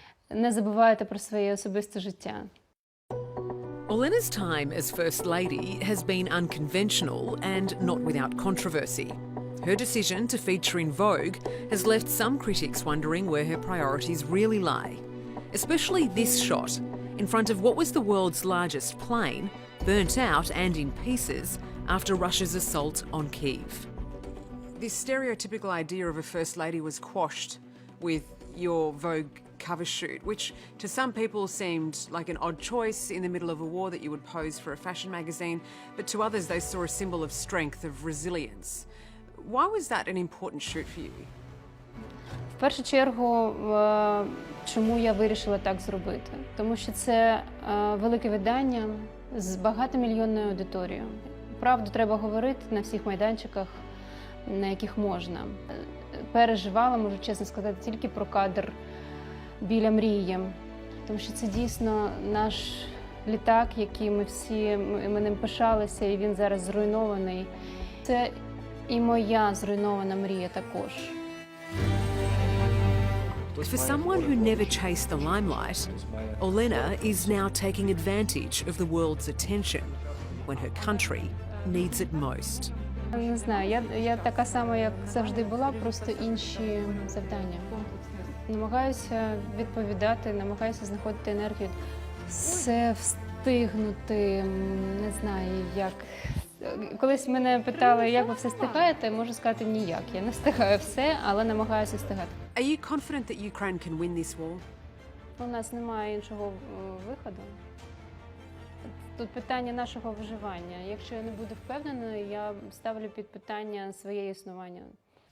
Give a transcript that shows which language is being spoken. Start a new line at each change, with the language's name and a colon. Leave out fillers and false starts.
Ukrainian: Не забувайте про своє особисте життя.
English: Olena's time as First Lady has been unconventional and not without controversy. Her decision to feature in Vogue has left some critics wondering where her priorities really lie. Especially this shot, in front of what was the world's largest plane, burnt out and in pieces after Russia's assault on Kyiv. This stereotypical idea of a First Lady was quashed with your Vogue cover shoot, which to some people seemed like an odd choice in the middle of a war that you would pose for a fashion magazine, but to others they saw a symbol of strength, of resilience. Why was that an important shoot for you?
Ukrainian: В першу чергу, чому я вирішила так зробити? Тому що це велике видання з багатомільйонною аудиторією. Правду треба говорити на всіх майданчиках, на яких можна. Переживала, можу чесно сказати, тільки про кадр біля мрії. Тому що це дійсно наш літак, який ми ним пишалися, і він зараз зруйнований. Це і моя зруйнована мрія також.
English: For someone who never chased the limelight, Olena is now taking advantage of the world's attention when her country needs it most.
Ukrainian: Не знаю, я така сама, як завжди була, просто інші завдання. Намагаюся відповідати, намагаюся знаходити енергію. Все встигнути, не знаю, як. Колись мене питали, як ви все встигаєте, можу сказати, ніяк. Я не встигаю все, але намагаюся встигати.
English: Are you confident that Ukraine can win this war?
Ukrainian: У нас немає іншого виходу. Тут питання нашого виживання. Якщо я не буду впевненою, я ставлю під питання своє існування.